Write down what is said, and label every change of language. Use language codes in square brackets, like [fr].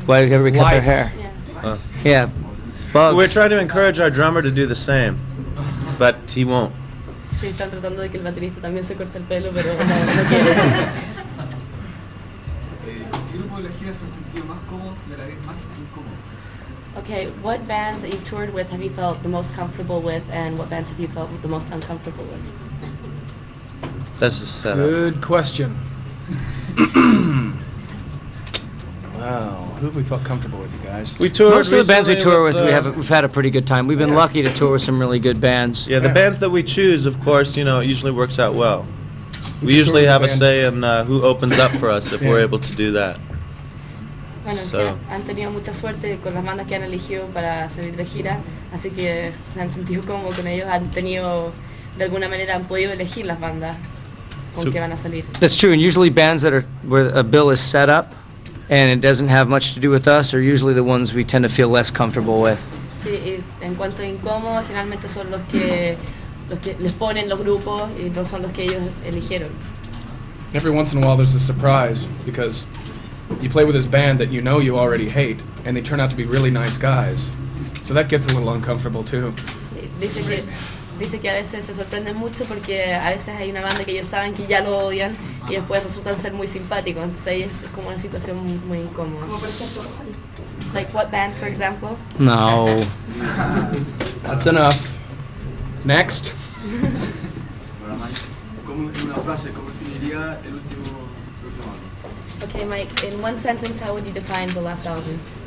[en] Why did everybody cut their hair? Oh. Yeah. Bugs. We're trying to encourage our drummer to do the same, but he won't. [es] Sí, están tratando de que el baterista también se corte el pelo, pero no quiere. ¿Qué grupo de la gira se ha sentido más cómodo y a la vez más incómodo? [en] Okay, what bands that you've toured with have you felt the most comfortable with, and what bands have you felt the most uncomfortable with? That's a setup. Good question. Wow, who have we felt comfortable with, you guys? We toured Most of the bands we recently tour with, the- we've had a pretty good time. We've been lucky to tour with some really good bands. Yeah, the bands that we choose, of course, it usually works out well. We usually have a say in who opens up for us if we're Yeah. able to do that. [es] Bueno, [en] So- [es] que han tenido mucha suerte con las bandas que han elegido para salir de gira, así que se han sentido cómodos con ellos, han tenido, de alguna manera han podido elegir las bandas con [en] So- [es] que van a salir. [en] That's true, and usually bands that are where a bill is set up and it doesn't have much to do with us are usually the ones we tend to feel less comfortable with. [es] Sí, y en cuanto a incómodos, finalmente son los que les ponen los grupos y no son los que ellos eligieron. [en] Every once in a while there's a surprise because you play with this band that you know you already hate and they turn out to be really nice guys. So that gets a little uncomfortable too. [es] Sí, dice que a veces se sorprenden mucho porque a veces hay una banda que ellos saben que ya lo odian y después resultan ser muy simpáticos, entonces ahí es como una situación muy incómoda. Como por ejemplo, [en] Like what band, for example? No. That's enough. Next. [es] Ahora, Mike, ¿cómo, en una frase, cómo definiría el último álbum? [en] Okay, Mike, in one sentence, how would you define the last album?